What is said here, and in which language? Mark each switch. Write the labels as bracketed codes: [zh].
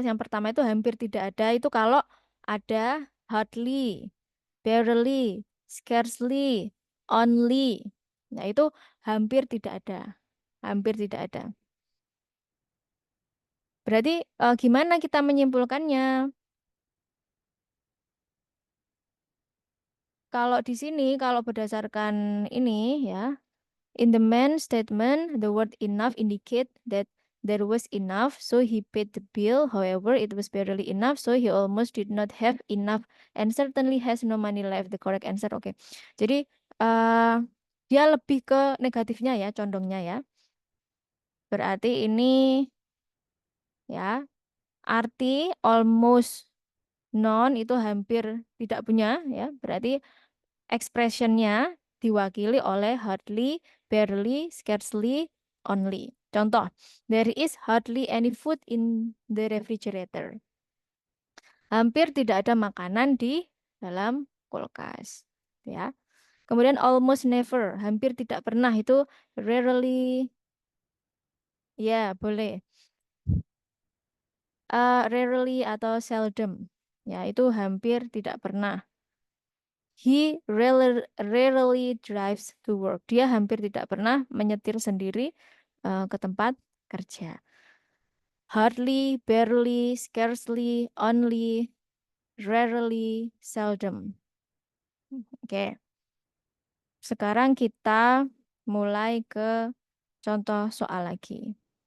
[id] Yang pertama itu hampir tidak ada itu kalau ada hardly, barely, scarcely, only. Nah, itu hampir tidak ada. Hampir tidak ada. Berarti gimana kita menyimpulkannya? Kalau di sini, kalau berdasarkan ini ya, [en] in the main statement, the word enough indicate that there was enough, so he paid the bill. However, it was barely enough, so he almost did not have enough and certainly has no money left. The correct answer, oke. [id] Jadi dia lebih ke negatifnya ya, condongnya ya. Berarti ini ya, arti almost none itu hampir tidak punya ya. Berarti expressionnya diwakili oleh hardly, barely, scarcely, only. [en] Contoh, there is hardly any food in the refrigerator. [id] Hampir tidak ada makanan di dalam kulkas. Ya. Kemudian almost never, hampir tidak pernah itu rarely. Ya, boleh. Rarely atau seldom. Ya, itu hampir tidak pernah. [en] He rarely drives to work. [id] Dia hampir tidak pernah menyetir sendiri ke tempat kerja. [en] Hardly, barely, scarcely, only, rarely, seldom. Oke. [id] Sekarang kita mulai ke contoh soal lagi.